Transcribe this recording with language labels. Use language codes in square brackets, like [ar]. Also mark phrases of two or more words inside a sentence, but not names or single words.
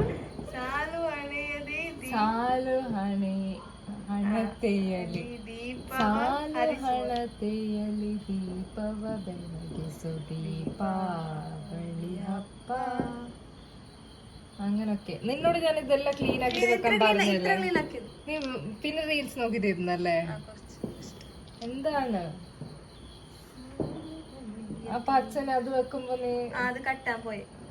[kn] ಸಾಲು ಹಣತೆಯಲಿ ಸಾಲು ಹಣತೆಯಲಿ ದೀಪವ ಬೆಳಗಿಸು ದೀಪಾವಳಿ ಹಬ್ಬ. [ml] അങ്ങനൊക്കെ നിന്നോട് ഞാൻ ഇതെല്ലാം ക്ലീൻ ആക്കി വെക്കാൻ പറഞ്ഞല്ലേ. നീ പിന്നെ റീൽസ് നോക്കി തരുന്നല്ലേ. എന്താണ് അപ്പൊ അച്ഛൻ അത് വെക്കുമ്പോ നീ അത് കട്ടാൻ പോയെ.